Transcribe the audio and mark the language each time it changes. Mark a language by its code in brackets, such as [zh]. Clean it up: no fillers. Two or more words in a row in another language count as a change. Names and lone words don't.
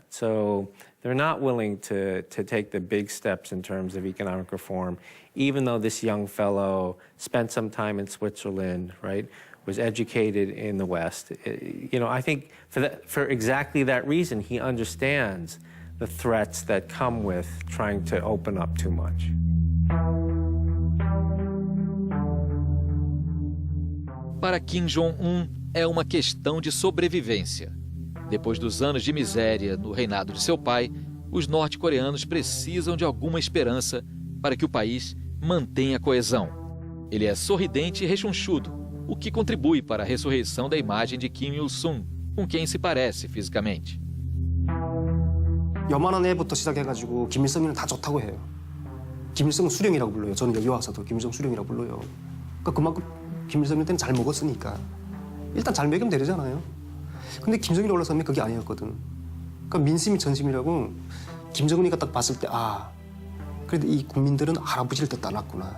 [en] So they're not willing to take the big steps in terms of economic reform, even though this young fellow spent some time in Switzerland, right, was educated in the West. You know, I think for exactly that reason, he understands the threats that come with trying to open up too much. [pt] Para Kim Jong-un, é uma questão de sobrevivência. Depois dos anos de miséria no reinado de seu pai, os norte-coreanos precisam de alguma esperança para que o país mantenha a coesão. Ele é sorridente e rechonchudo, o que contribui para a ressurreição da imagem de Kim Il-sung, com quem se parece fisicamente. [ko] 요만한 애부터 시작해가지고 김일성이는 다 좋다고 해요. 김일성은 수령이라고 불러요. 저는 여기 와서도 김일성 수령이라고 불러요. 그러니까 그만큼 김일성한테는 잘 먹었으니까 일단 잘 먹이면 되잖아요. 근데 김정일이 올라서면 그게 아니었거든. 그러니까 민심이 전심이라고 김정은이가 딱 봤을 때 아, 그래도 이 국민들은 할아버지를 더 따랐구나.